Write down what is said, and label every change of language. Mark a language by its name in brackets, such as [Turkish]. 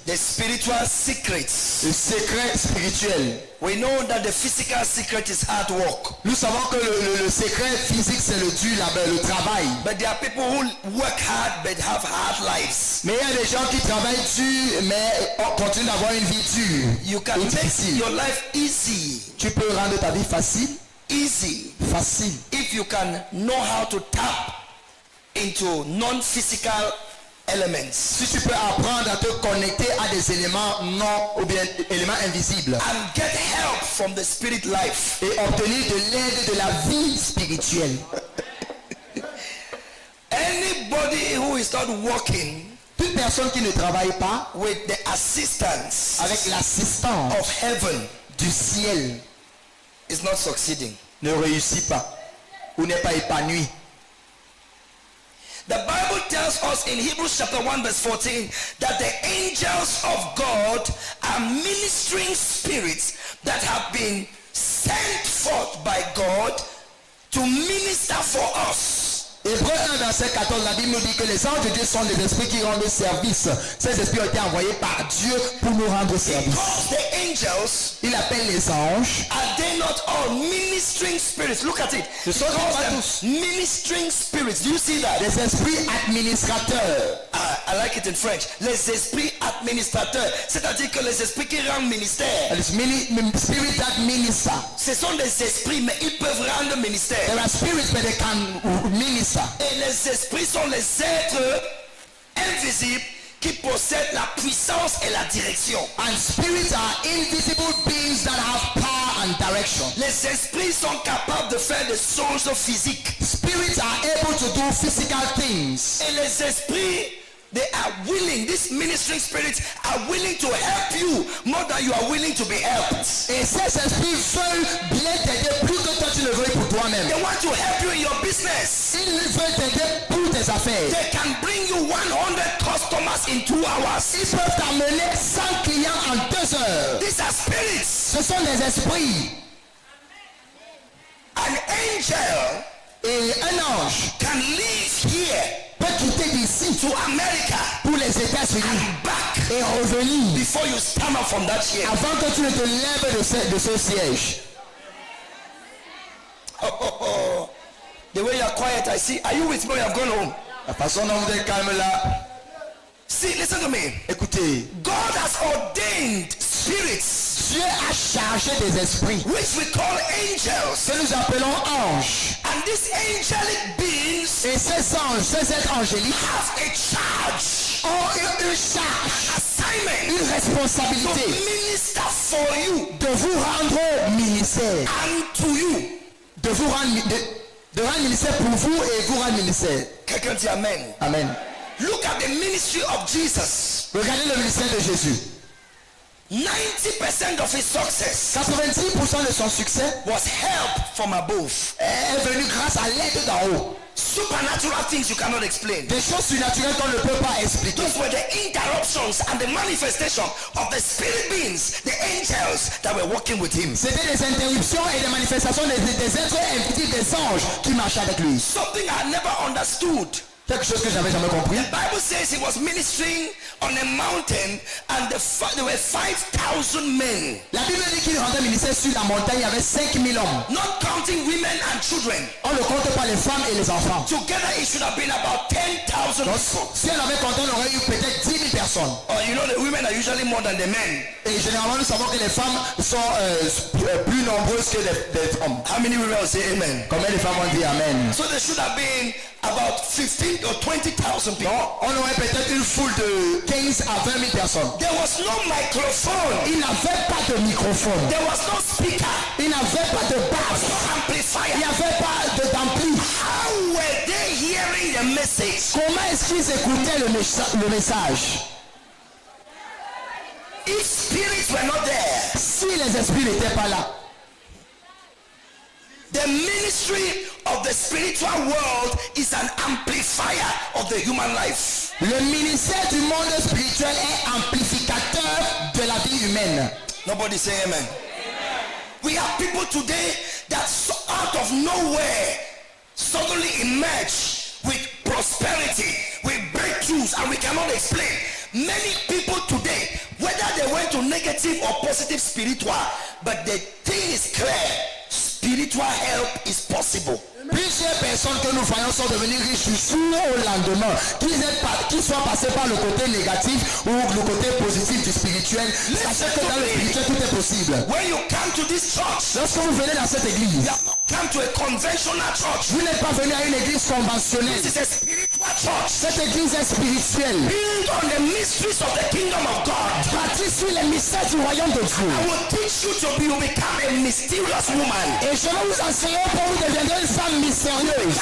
[English] The spiritual secrets. [French] Le secret spirituel. [English] We know that the physical secret is hard work. [French] Nous savons que le secret physique c'est le dur labeur, le travail. [English] But there are people who work hard but have hard lives. [French] Mais il y a des gens qui travaillent dur mais continuent d'avoir une vie dure. [English] You can [French] et [English] make [French] difficile. [English] your life easy. [French] Tu peux rendre ta vie facile [English] If you can know how to tap into non-physical elements [French] si tu peux apprendre à te connecter à des éléments non ou bien éléments invisibles [English] and get help from the spirit life [French] et obtenir de l'aide de la vie spirituelle. [English] Anybody who is not working [French] Toute personne qui ne travaille pas [English] with the assistance [French] avec l'assistance [English] of heaven [French] du ciel [English] is not succeeding. [French] ne réussit pas ou n'est pas épanoui. [English] The Bible tells us in Hebrews chapter 1 verse 14 that the angels of God are ministering spirits that have been sent forth by God to minister for us. [French] Hébreux 1 verset 14, la Bible nous dit que les anges de Dieu sont des esprits qui rendent service. Ces esprits ont été envoyés par Dieu pour nous rendre service. [English] Because the angels, [French] Il appelle les anges. [English] are they not all ministering spirits? Look at it. [French] Ce sont pas tous [English] Ministering spirits. Do you see that? [French] des esprits administrateurs. [English] I like it in French. [French] Les esprits administrateurs. C'est-à-dire que les esprits qui rendent ministère. [English] Spirit that minister. [French] Ce sont des esprits, mais ils peuvent rendre ministère. [English] There are spirits but they can minister. [French] Et les esprits sont les êtres invisibles qui possèdent la puissance et la direction. [English] And spirits are invisible beings that have power and direction. [French] Les esprits sont capables de faire des choses physiques. [English] Spirits are able to do physical things. [French] Et les esprits, [English] they are willing, these ministering spirits are willing to help you more than you are willing to be helped. [French] Et ces esprits veulent bien t'aider plus que toi tu le veux pour toi-même. [English] They want to help you in your business. [French] Ils veulent t'aider pour tes affaires. [English] They can bring you 100 customers in 2 hours. [French] Ils peuvent t'amener 100 clients en 2 heures. [English] These are spirits. [French] Ce sont des esprits. [English] An angel [French] Et un ange [English] can live here [French] peut quitter d'ici [English] to America [French] pour les États-Unis [English] and back [French] et revenir [English] before you stand up from that chair. avant que tu ne te lèves de ce siège. The way you are quiet, I see. Are you with me? You have gone home. [French] La façon dont vous êtes calme là. [English] See, listen to me. [French] Écoutez, [English] God has ordained spirits, [French] Dieu a chargé des esprits [English] which we call angels. [French] que nous appelons anges. [English] And these angelic beings [French] Et ces anges, ces êtres angéliques [English] have a charge, [French] ont une charge, [English] assignment [French] une [English] to [French] responsabilité [English] minister for you [French] de vous rendre ministère, [English] and to you. [French] de vous rendre, de rendre ministère pour vous et vous rendre ministère. Quelqu'un dit Amen. Amen. [English] Look at the ministry of Jesus. [French] Regardez le ministère de Jésus. [English] 90% of his success [French] 90% de son succès [English] was help from above. [French] est venu grâce à l'aide d'en haut. [English] Supernatural things you cannot explain. [French] Des choses surnaturelles qu'on ne peut pas expliquer. [English] Those were the interruptions and the manifestation of the spirit beings, the angels that were working with him. [French] C'était des interruptions et des manifestations des êtres invisibles, des anges qui marchaient avec lui. [English] Something I never understood. [French] Quelque chose que j'avais jamais compris. [English] The Bible says he was ministering on a mountain and there were 5,000 men. [French] La Bible dit qu'il rendait ministère sur la montagne, il y avait 5000 hommes. [English] Not counting women and children. [French] On ne compte pas les femmes et les enfants. [English] Together it should have been about 10,000 [French] Donc, [English] people. [French] si on avait compté, on aurait eu peut-être 10 000 personnes. [English] Oh, you know the women are usually more than the men. [French] Et généralement, nous savons que les femmes sont plus nombreuses que les hommes. [English] How many women will say amen? [French] Combien de femmes ont dit Amen? [English] So there should have been about 15 or 20,000 people. [French] On aurait peut-être une foule de 15 à 20 000 personnes. [English] There was no microphone. [French] Il n'avait pas de microphone. [English] There was no speaker. [French] Il n'avait pas de basse. [English] No [French] Il [English] amplifier. [French] n'y avait pas d'ampli. [English] How were they hearing the message? [French] Comment est-ce qu'ils écoutaient le message? [English] If spirits were not there, [French] Si les esprits n'étaient pas là, [English] the ministry of the spiritual world is an amplifier of the human life. [French] le ministère du monde spirituel est amplificateur de la vie humaine. [English] Nobody say amen. We have people today that out of nowhere suddenly emerge with prosperity, with breakthroughs, and we cannot explain. Many people today, whether they went to negative or positive spiritual, but the thing is clear, spiritual help is possible. [French] Plusieurs personnes que nous voyons sont devenues riches du jour au lendemain, qu'ils soient passés par le côté négatif ou le côté positif du spirituel. Sachez que dans le spirituel tout est possible. [English] When you come to this church, [French] Lorsque vous venez dans cette église, [English] you are not come to a conventional church. [French] Vous n'êtes pas venu à une église conventionnelle. [English] This is a spiritual church. [French] Cette église est spirituelle. [English] Build on the mysteries of the kingdom of God. [French] Bâtie sur les mystères du royaume de Dieu. [English] I will teach you to become a mysterious woman. [French] Et je vais vous enseigner pour vous deviendrez une femme mystérieuse.